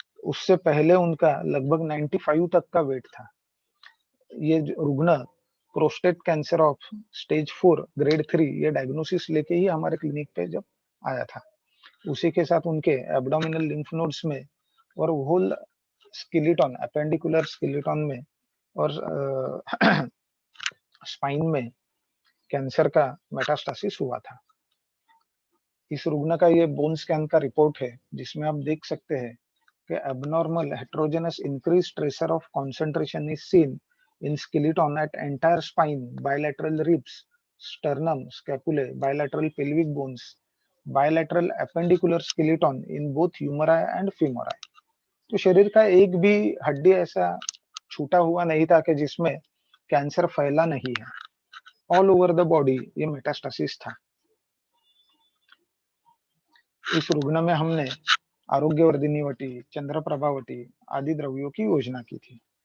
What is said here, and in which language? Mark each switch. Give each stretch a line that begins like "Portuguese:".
Hindi: उससे पहले उनका लगभग 95 तक का वेट था। ये रुग्ण prostate cancer of stage 4 grade 3 ये डायग्नोसिस लेके ही हमारे क्लिनिक पे जब आया था। उसी के साथ उनके एब्डोमिनल लिम्फ नोड्स में और होल स्केलेटन अपेंडिकुलर स्केलेटन में और स्पाइन में कैंसर का मेटास्टासिस हुआ था। इस रुग्ण का ये बोन स्कैन का रिपोर्ट है जिसमें आप देख सकते हैं कि
English: abnormal heterogeneous increased tracer of concentration is seen in skeleton at entire spine, bilateral ribs, sternum, scapulae, bilateral pelvic bones, bilateral appendicular skeleton in both humeri and femori।
Hindi: तो शरीर का एक भी हड्डी ऐसा छूटा हुआ नहीं था कि जिसमें कैंसर फैला नहीं है।
English: all over the body
Hindi: ये मेटास्टासिस था। इस रुग्ण में हमने आरोग्यवर्धिनी वटी, चंद्रप्रभा वटी आदि द्रव्यों की योजना की थी।